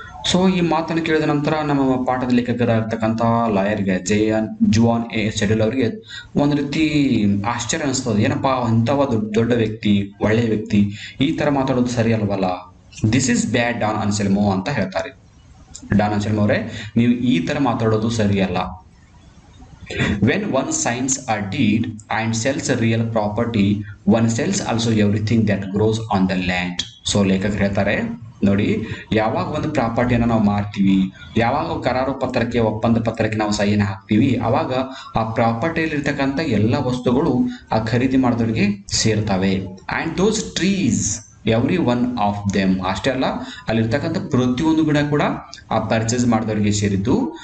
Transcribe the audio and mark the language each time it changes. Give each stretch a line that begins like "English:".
Kannada: So ಈ ಮಾತನ್ನು ಕೇಳಿದ ನಂತರ ನಮ್ಮ ಪಾಠದ ಲೇಖಕರಾಗಿರ್ತಕ್ಕಂಥ ಲಾಯರ್ಗೆ ಜುವಾನ್ ಎ ಸೆಡಲ್ ಅವರಿಗೆ ಒಂದು ರೀತಿ ಆಶ್ಚರ್ಯ ಅನಿಸ್ತದೆ. ಏನಪ್ಪಾ ಇಂಥವ ದೊಡ್ಡ ವ್ಯಕ್ತಿ, ಒಳ್ಳೆಯ ವ್ಯಕ್ತಿ ಈ ಥರ ಮಾತಾಡೋದು ಸರಿ ಅಲ್ವಲ್ಲ,
English: this is bad
Kannada: Don Anselmo ಅಂತ ಹೇಳ್ತಾರೆ. ಡಾನ್ ಅನ್ಸೆಲ್ಮೋ ಅವರೇ, ನೀವು ಈ ಥರ ಮಾತಾಡೋದು ಸರಿಯಲ್ಲ.
English: When one signs a deed and sells a real property, one sells also everything that grows on the land.
Kannada: So ಲೇಖಕರು ಹೇಳ್ತಾರೆ, ನೋಡಿ, ಯಾವಾಗ ಒಂದು ಪ್ರಾಪರ್ಟಿಯನ್ನು ನಾವು ಮಾರ್ತೀವಿ, ಯಾವಾಗ ಕರಾರು ಪತ್ರಕ್ಕೆ, ಒಪ್ಪಂದ ಪತ್ರಕ್ಕೆ ನಾವು ಸಹಿನ ಹಾಕ್ತೀವಿ, ಆವಾಗ ಆ ಪ್ರಾಪರ್ಟಿಯಲ್ಲಿ ಇರ್ತಕ್ಕಂಥ ಎಲ್ಲ ವಸ್ತುಗಳು ಆ ಖರೀದಿ ಮಾಡಿದವರಿಗೆ ಸೇರ್ತವೆ.
English: and those trees, every one of them,
Kannada: ಅಷ್ಟೇ ಅಲ್ಲ ಅಲ್ಲಿರ್ತಕ್ಕಂಥ ಪ್ರತಿಯೊಂದು ಗಿಡ ಕೂಡ ಆ ಪರ್ಚೇಸ್ ಮಾಡಿದವರಿಗೆ ಸೇರಿದ್ದು.